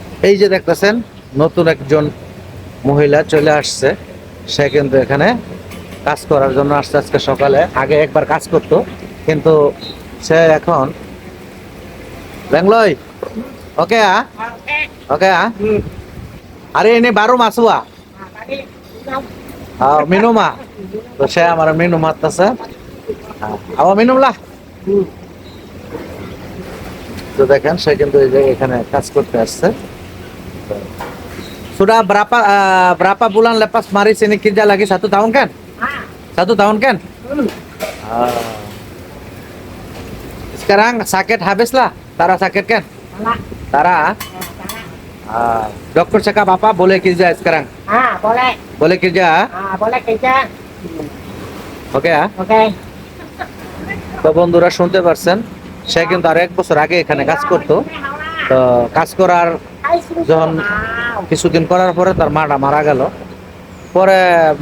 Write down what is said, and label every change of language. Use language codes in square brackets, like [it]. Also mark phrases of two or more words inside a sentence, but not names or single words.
[bn] এই যে দেখতেছেন নতুন একজন মহিলা চলে আসছে। সে কিন্তু এখানে কাজ করার জন্য আসছে আজকে সকালে। আগে একবার কাজ করতো, কিন্তু সে এখন বেঙ্গলয় [ms] oke ya oke ya hari ini baru masuk ah minum ah [bn] তো সে আমার minum আছে আবার [ms] minum lah [bn] তো দেখেন সে কিন্তু এই যে এখানে কাজ করতে আসছে। [ms] Sudah berapa bulan lepas mari sini kerja lagi 1 tahun kan? 1 tahun kan? Sekarang sakit habis lah. Tara sakit kan? Tara. Dokter cakap apa boleh kerja sekarang? Boleh. Boleh kerja? Boleh kerja. Oke ya? Oke. [bn] তো বন্ধুরা শুনতে পারছেন, সে কিন্তু আর 1 বছর আগে এখানে কাজ করতো। তো কাজ করার যখন কিছুদিন করার পরে তার মাটা মারা গেল। পরে